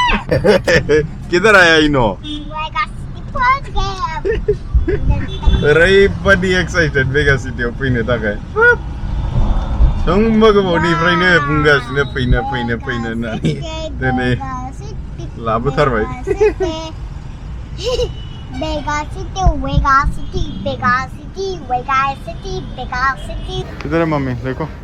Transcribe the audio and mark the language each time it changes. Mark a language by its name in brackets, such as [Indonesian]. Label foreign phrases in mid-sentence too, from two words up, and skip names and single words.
[Hindi] किधर आया [Bodo] इनो ओरैबादि एक्साइटेड वेगा सिटियाव फैनो थाखाय सोंबा गोबावनिफ्रायनो बुंगासिनो फैनो होननानै दिनै लाबोथारबाय [Hindi] इधर है मम्मी देखो